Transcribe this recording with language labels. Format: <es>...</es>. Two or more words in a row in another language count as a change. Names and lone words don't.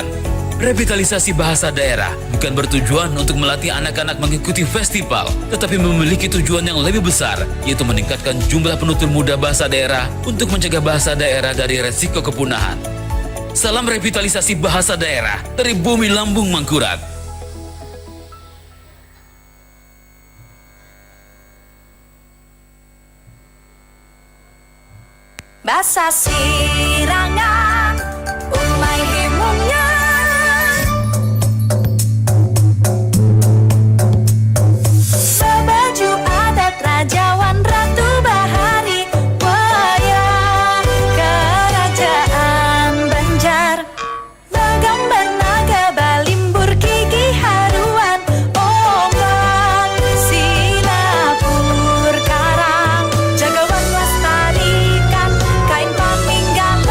<id>Revitalisasi bahasa daerah bukan bertujuan untuk melatih anak-anak mengikuti festival, tetapi memiliki tujuan yang lebih besar, yaitu meningkatkan jumlah penutur muda bahasa daerah untuk mencegah bahasa daerah dari resiko kepunahan. Salam revitalisasi bahasa daerah dari Bumi Lambung Mangkurat.</id> <bjn>Basa sirangan umai himungnya sebaju adat rajawan ratu bahari wayah kerajaan Banjar bergambar naga balimbur gigi haruan ombak silapur karang jagawan lestarikan kain pamingga</bjn>